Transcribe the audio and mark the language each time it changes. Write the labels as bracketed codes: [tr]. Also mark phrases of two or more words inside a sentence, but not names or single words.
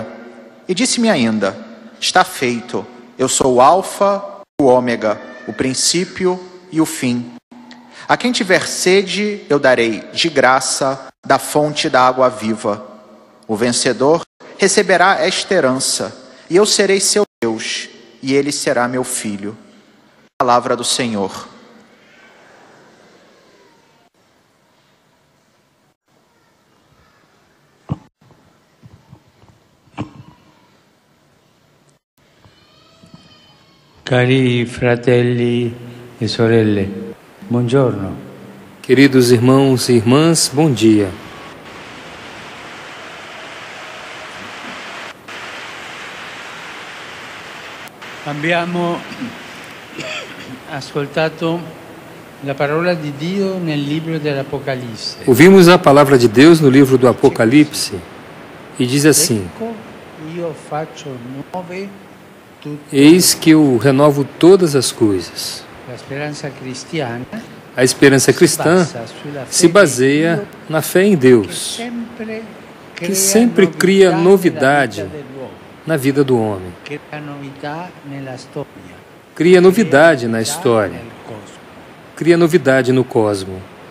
[pt] E disse-me ainda: Está feito, eu sou o Alfa e o Ômega, o princípio e o fim. A quem tiver sede, eu darei de graça da fonte da água viva. O vencedor receberá esta herança, e eu serei seu Deus, e ele será meu filho. Palavra do Senhor. [it] Cari fratelli e sorelle, buongiorno. [pt] Queridos irmãos e irmãs, bom dia. [it] Abbiamo ascoltato la parola di Dio nel libro dell'Apocalisse. [pt] Ouvimos a palavra de Deus no livro do Apocalipse e diz assim: [it] Ecco, io faccio nuove tutte. [pt] Eis que eu renovo todas as coisas. [it] La speranza cristiana [pt] A esperança cristã se baseia na fé em Deus, que sempre cria novidade na vida do homem. Cria novidade na história. Cria novidade no cosmo.